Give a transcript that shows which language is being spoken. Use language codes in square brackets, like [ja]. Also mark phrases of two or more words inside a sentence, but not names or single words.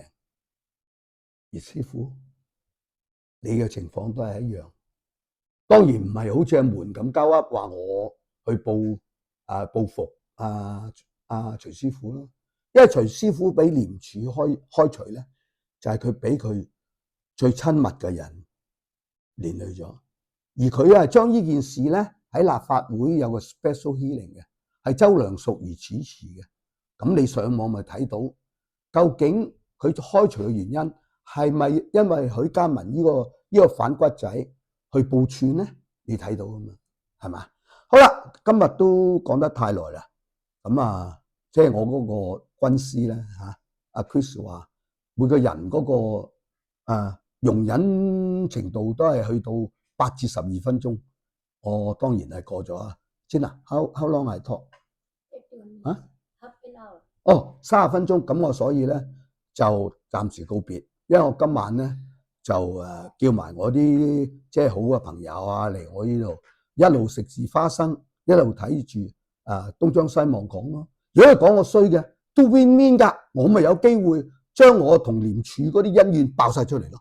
[yue] 而師傅，你嘅情況都係一樣，當然唔係好似阿門咁交噏話我去報復徐師傅咯，因為徐師傅俾廉署開除咧，就係佢俾佢最親密嘅人連累咗，而佢係將呢件事咧喺立法會有個 [en] special hearing [yue] 嘅，係周梁淑怡主持嘅。咁你上網咪睇到，究竟佢開除嘅原因係咪因為許家文呢個反骨仔去報串咧？你睇到噶嘛，係嘛？好啦，今日都講得太耐啦，咁即係我嗰個軍師咧阿 Chris 話每個人嗰個容忍程度都係去到8至12分鐘，我當然係過咗啊。 [en] 先啊 ，how long I talk？ [yue] 30 分鐘，咁我所以咧就暫時告別，因為我今晚咧就叫埋我啲即係好嘅朋友嚟我呢度，一路食住花生，一路睇住東張西望講咯。如果佢講我衰嘅，都 [en] win win [yue] 㗎，我咪有機會將我同廉署嗰啲恩怨爆晒出嚟咯。